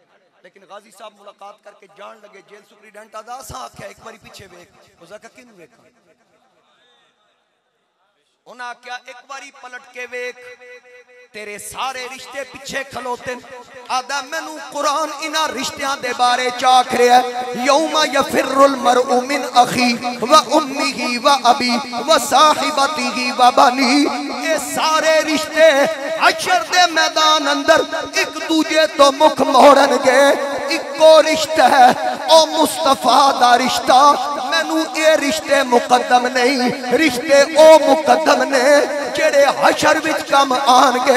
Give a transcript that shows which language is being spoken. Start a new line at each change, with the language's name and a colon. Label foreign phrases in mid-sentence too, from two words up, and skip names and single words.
Punjabi: لیکن غازی صاحب ملاقات کر کے جان لگے، جیل سپرنٹنڈنٹ آدا اسا آکھیا ایک واری پچھے ویکھ، اس آکھیا کینوں ویکھاں، انہاں آکھیا ایک واری پلٹ کے ویکھ تیرے سارے رشتے پچھے کھلوتے. آدا مینوں قرآن انہاں رشتیاں دے بارے چ آکھ رہا ہے
Arabic: يوم يفر المرء من أخيه وأمه وأبيه وصاحبته وبنيه.
Punjabi: یہ سارے رشتے حشر دے میدان اندر ایک دوجے تو مکھ موڑن گے، اکو رشتہ ہے او مصطفیٰ دا رشتہ. مینوں یہ رشتے مقدم نہیں، رشتے او مقدم نے جیہڑے حشر وچ کم آن گے.